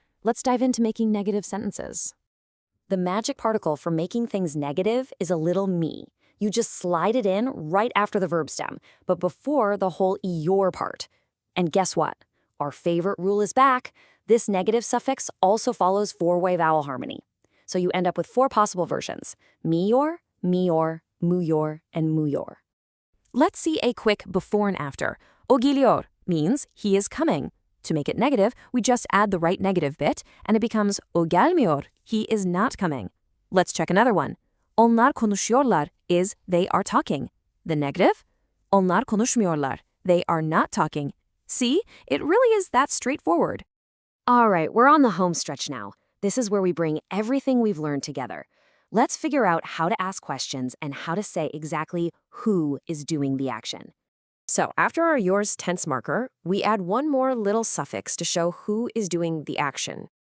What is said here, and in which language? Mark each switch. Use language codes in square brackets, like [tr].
[en] Let's dive into making negative sentences. The magic particle for making things negative is a little me. You just slide it in right after the verb stem, but before the whole ior part. And guess what? Our favorite rule is back. This negative suffix also follows four-way vowel harmony. So you end up with four possible versions: miyor, miyor, muyor, and muyor. Let's see a quick before and after. [tr] O geliyor [en] means he is coming. To make it negative, we just add the right negative bit, and it becomes [tr] o gelmiyor, [en] he is not coming. Let's check another one. [tr] Onlar konuşuyorlar [en] is they are talking. The negative? [tr] Onlar konuşmuyorlar, [en] they are not talking. See, it really is that straightforward. All right, we're on the home stretch now. This is where we bring everything we've learned together. Let's figure out how to ask questions and how to say exactly who is doing the action. So after our yours tense marker, we add one more little suffix to show who is doing the action.